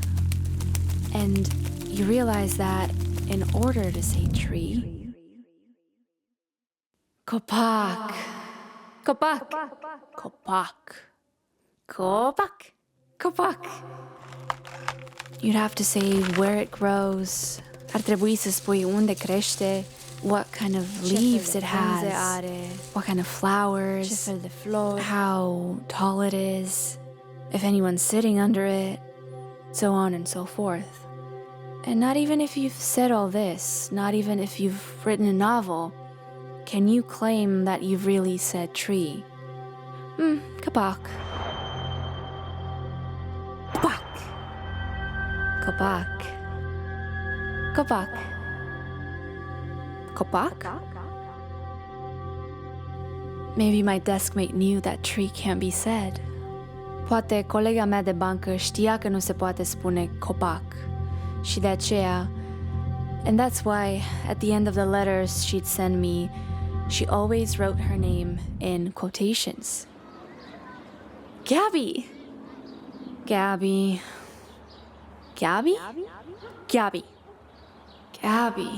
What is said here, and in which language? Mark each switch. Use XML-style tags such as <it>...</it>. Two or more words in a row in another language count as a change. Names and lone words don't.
<en>And you realize that in order to say tree,</en> <ro>copac, copac, copac, copac, copac.</ro> <en>You'd have to say where it grows,</en> <ro>ar trebui să spui unde crește,</ro> <en>what kind of leaves it has, what kind of flowers, how tall it is, if anyone's sitting under it, so on and so forth. And not even if you've said all this, not even if you've written a novel, can you claim that you've really said tree.</en> <ro>Copac. Copac. Copac. Copac. Copac?</ro> <en>Maybe my deskmate knew that tree can't be said.</en> <ro>Poate colega mea de bancă știa că nu se poate spune copac. Și de aceea,</ro> <en>and that's why at the end of the letters she'd send me, she always wrote her name in quotations. Gabby! Gabby. Gabby? Gabby. Gabby.</en>